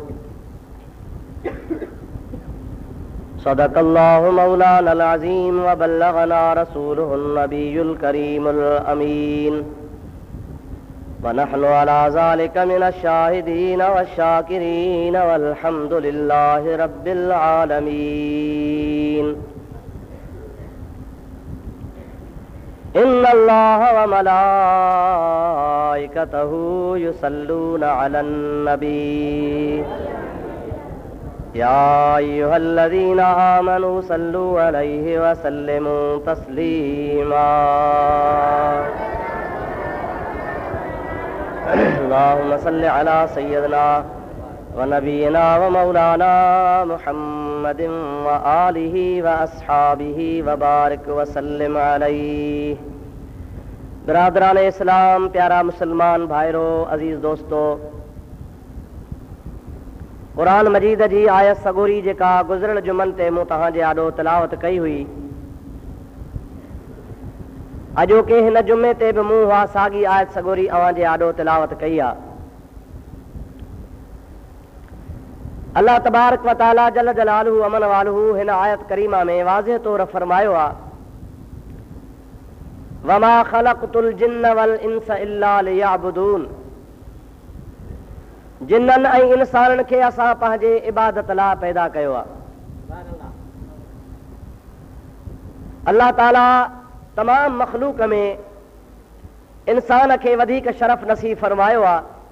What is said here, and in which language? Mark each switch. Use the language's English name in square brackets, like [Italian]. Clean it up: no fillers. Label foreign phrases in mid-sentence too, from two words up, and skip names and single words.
[Arabic] صدق الله مولانا العظيم وبلغنا رسوله النبي الكريم الأمين ونحن على ذلك من الشاهدين والشاكرين والحمد لله رب العالمين. إن الله وملائكته يصلون على النبي يا أيها الذين آمنوا صلوا عليه وسلموا تسليما. اللهم صل على سيدنا ونبينا ومولانا محمد وعلى آله وأصحابه وبارك وسلم عليه. [Sindhi] बिरादरान इस्लाम, प्यारा मुसलमान भाइरो, अजीज दोस्तों, कुरान मजीद जी आयत सगोरी जेका गुज़िरियल जुमन ते मूं तव्हां जे आॾो तिलावत कई हुई, अॼोके हिन जुमे ते बि मूं उहा साॻी आयत सगोरी अव्हां जे आॾो तिलावत कई आहे। अल्लाह [Arabic] تبارك وتعالى جل جلاله [Sindhi] अमन वालहू हिन आयत करीमा में वाज़िह तौर फरमायो आहे [Arabic] وما خلقت الجن والإنس إلا ليعبدون. [Sindhi] जिन्ननि ऐं इंसाननि खे असां पंहिंजे इबादत लाइ पैदा कयो आहे। अल्लाह ताला तमाम मखलूक में इंसान खे वधीक शरफ नसीब फरमायो आहे।